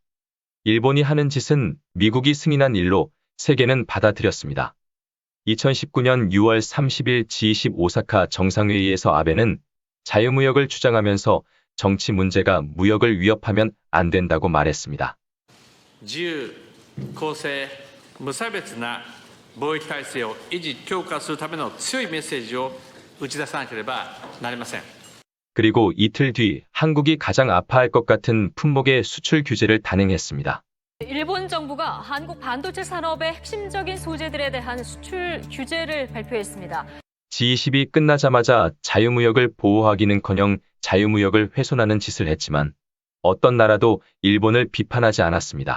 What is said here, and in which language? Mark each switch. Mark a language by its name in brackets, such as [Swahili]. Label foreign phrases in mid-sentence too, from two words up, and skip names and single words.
[Korean] 일본이 하는 짓은 미국이 승인한 일로 세계는 받아들였습니다. 2019년 6월 30일 G20 오사카 정상회의에서 아베는 자유무역을 주장하면서 정치 문제가 무역을 위협하면 안 된다고 말했습니다. [Japanese] 自由、公正、無差別な貿易体制を維持・強化するための強いメッセージを打ち出さなければなりません。 [Korean] 그리고 이틀 뒤 한국이 가장 아파할 것 같은 품목의 수출 규제를 단행했습니다. 일본 정부가 한국 반도체 산업의 핵심적인 소재들에 대한 수출 규제를 발표했습니다. G20이 끝나자마자 자유무역을 보호하기는커녕 자유무역을 훼손하는 짓을 했지만 어떤 나라도 일본을 비판하지 않았습니다.